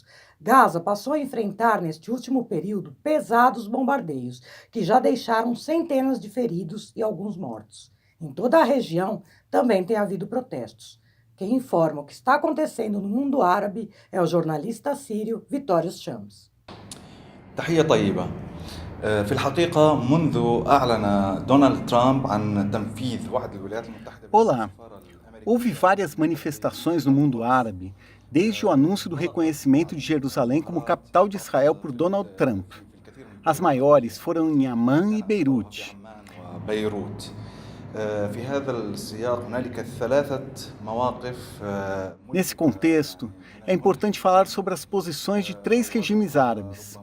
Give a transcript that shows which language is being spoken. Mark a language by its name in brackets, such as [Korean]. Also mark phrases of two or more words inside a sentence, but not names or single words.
[Portuguese] Gaza passou a enfrentar, neste último período, pesados bombardeios, que já deixaram centenas de feridos e alguns mortos. Em toda a região também tem havido protestos. Quem informa o que está acontecendo no mundo árabe é o jornalista sírio Vittorio Shams. [Arabic] تحية طيبة. في الحقيقة منذ أعلن دونالد ترامب عن تنفيذ وعد الولايات المتحدة. [Portuguese] Olá! Houve várias manifestações no mundo árabe desde o anúncio do reconhecimento de Jerusalém como capital de Israel por Donald Trump. As maiores foram em Amman e Beirute. Nesse contexto, é importante falar sobre as posições de 3 regimes árabes.